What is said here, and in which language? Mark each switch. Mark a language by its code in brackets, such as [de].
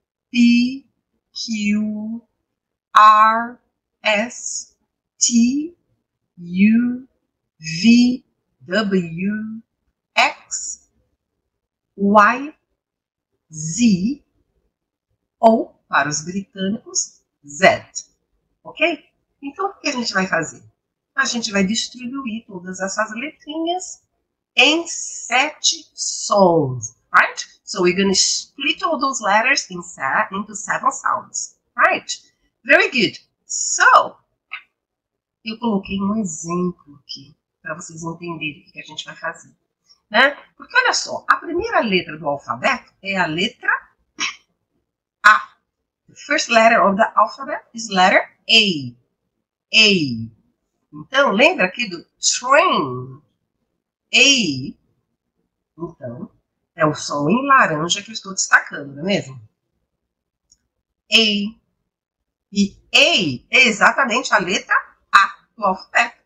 [pt] P, Q, R, S, T, U, V, W, X, Y, Z, ou, para os britânicos, Z. Ok? Então, o que a gente vai fazer? A gente vai distribuir todas essas letrinhas em 7 sons, [en] right? So, we're going to split all those letters into 7 sounds, right? Very good. [pt] So, eu coloquei um exemplo aqui para vocês entenderem o que a gente vai fazer, né? Porque olha só, a primeira letra do alfabeto é a letra A. [en] The first letter of the alphabet is letter A. A. [pt] Então, lembra aqui do train? A. Então, é o som em laranja que eu estou destacando, não é mesmo? A. E A é exatamente a letra A do alfabeto.